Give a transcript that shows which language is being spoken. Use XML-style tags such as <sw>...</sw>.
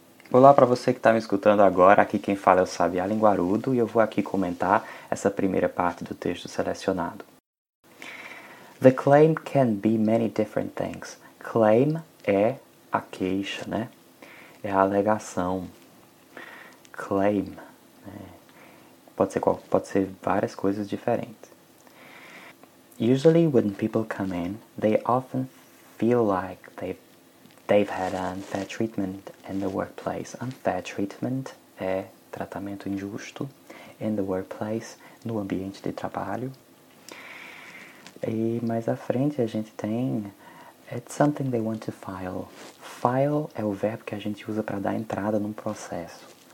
<pt>Olá para você que está me escutando agora, aqui quem fala é o Sabiá Linguarudo e eu vou aqui comentar essa primeira parte do texto selecionado.</pt> <en>The claim can be many different things.</en> <pt>Claim é a queixa, né? É a alegação. Claim, né? Pode ser várias coisas diferentes.</pt> <en>Usually when people come in, they often feel like they've had unfair treatment in the workplace.</en> <pt>Unfair treatment é tratamento injusto</pt> <en>in the workplace,</en> <pt>no ambiente de trabalho. E mais à frente a gente tem</pt> <en>it's something they want to file.</en> <pt>File é o verbo que a gente usa para dar entrada num processo.</pt>